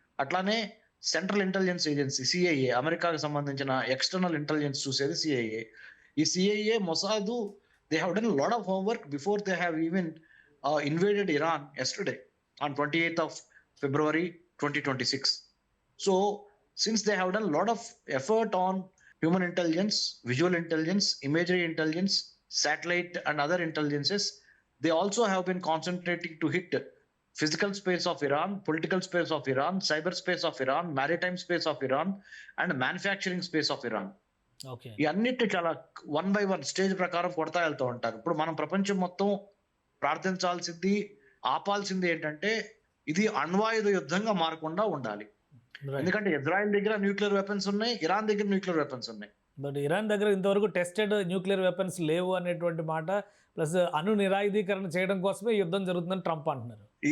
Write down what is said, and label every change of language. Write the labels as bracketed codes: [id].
[te] అట్లానే central intelligence agency CIA, అమెరికాకు సంబంధించిన ఎక్స్టర్నల్ ఇంటెలిజెన్స్ చూసేది సిఐఏ. [en] ఈ CIA, Mossad, they have done lot of homework before they have even invaded Iran yesterday on 28th of February 2026. So since they have done a lot of effort on human intelligence, visual intelligence, imagery intelligence, satellite and other intelligences, they also have been concentrating to hit physical space of Iran, political space of Iran, cyber space of Iran, maritime space of Iran and manufacturing space of Iran. Okay, [te] ఈ అన్నిటి చాలా 1 by 1 stage ప్రకారం కొడతా వెళ్తూ ఉంటారు. ఇప్పుడు మనం ప్రపంచం మొత్తం ప్రార్థించాల్సింది, ఆపాల్సింది ఏంటంటే ఇది అణ్వాయుధ యుద్ధంగా మారకుండా ఉండాలి. ఎందుకంటే ఇజ్రాయెల్ దగ్గర న్యూక్లియర్ వెపన్స్ ఉన్నాయి, ఇరాన్ దగ్గర న్యూక్లియర్ వెపన్స్ ఉన్నాయి. బట్ ఇరాన్ దగ్గర ఇంతవరకు టెస్టెడ్ న్యూక్లియర్ వెపన్స్ లేవు అనేటువంటి మాట, ప్లస్ అణు నిరాయుధీకరణ చేయడం కోసమే యుద్ధం జరుగుతుందని ట్రంప్ అంటున్నారు.